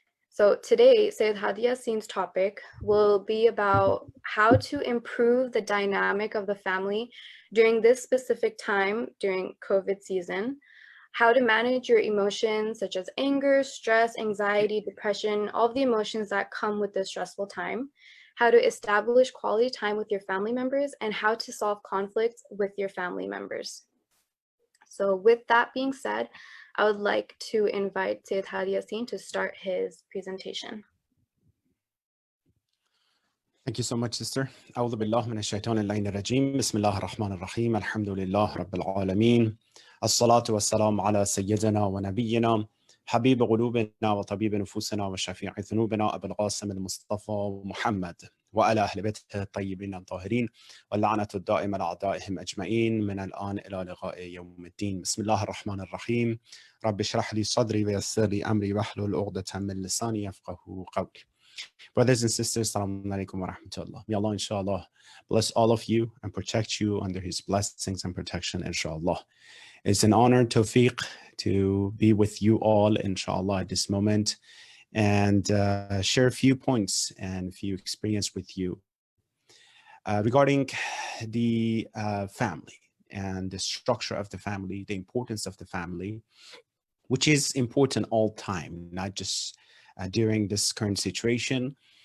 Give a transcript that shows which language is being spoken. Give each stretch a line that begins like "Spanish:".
English: So today, Seyed Hadi Yassin's topic will be about how to improve the dynamic of the family during this specific time during COVID season, how to manage your emotions such as anger, stress, anxiety, depression, all of the emotions that come with this stressful time, how to establish quality time with your family members, and how to solve conflicts with your family members. So with that being said, I would like to invite Seyed Hadi Yassin to start his presentation. Thank you so much, sister.
Arabic: أعوذ بالله من الشيطان اللعين الرجيم. بسم الله الرحمن الرحيم. الحمد لله رب العالمين. الصلاة والسلام على سيدنا ونبينا حبيب قلوبنا وطبيب نفوسنا وشفيع ذنوبنا أبو القاسم المصطفى محمد وعلى أهل بيته الطيبين الطاهرين واللعنة الدائمة لأعدائهم أجمعين من الآن إلى لقاء يوم الدين. بسم الله الرحمن الرحيم. رب اشرح لي صدري ويسر لي أمري واحلل عقدة من لساني يفقهوا قولي.
English: Brothers and sisters,
Arabic: Assalamu alaikum wa rahmatullah.
English: May Allah, inshallah, bless all of you and protect you under His blessings and protection, inshallah. It's an honor, tawfiq, to be with you all, inshallah, at this moment and share a few points and a few experience with you regarding the family and the structure of the family, the importance of the family, which is important all time, not just during this current situation.